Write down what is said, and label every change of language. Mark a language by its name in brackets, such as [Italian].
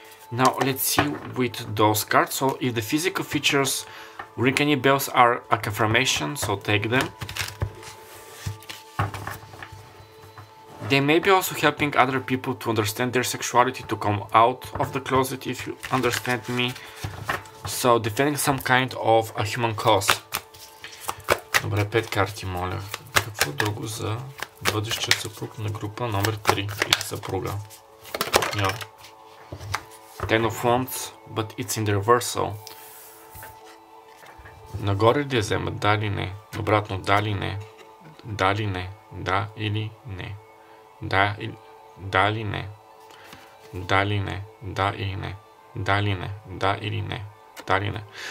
[English] Now let's see with those cards. So if the physical features ring any bells are a confirmation, so take them. They may be also helping other people to understand their sexuality, to come out of the closet, if you understand me. So, defending some kind of a human cause. [Bulgarian] Добре, 5 карти, моля. Какво друго за бъдещия съпруг на група номер 3 или съпруга? Yeah. [English] Ten of Wands, but it's in the reversal. [Bulgarian] Нагоре ли да взема? Да или не? Обратно, да или не? Да или не? Да или не? Да или не? Да или не? Да или не? Да или не? Да или не? Да или не?